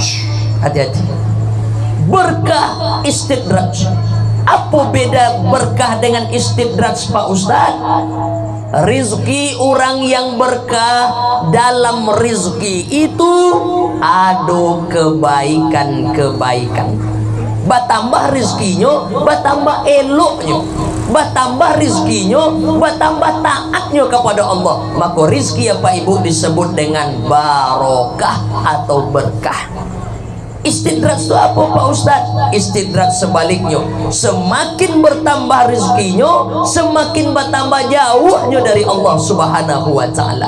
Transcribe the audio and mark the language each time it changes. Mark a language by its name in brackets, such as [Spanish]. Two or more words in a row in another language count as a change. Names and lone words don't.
[Indonesian] Hati-hati. Berkah, istidraj. Apa beda berkah dengan istidraj Pak Ustadz? Rizki orang yang berkah, dalam rizki itu ada kebaikan-kebaikan. [Minangkabau] Batambah rizkinya, batambah eloknya. Batambah rizkinya, batambah taatnya kepada Allah. [Indonesian] Maka rizki ya Pak Ibu disebut dengan barokah atau berkah. Istidraj itu apa Pak Ustadz? Istidraj sebaliknya, semakin bertambah rezekinya, semakin bertambah jauhnya dari Allah [Arabic] سبحانه وتعالى.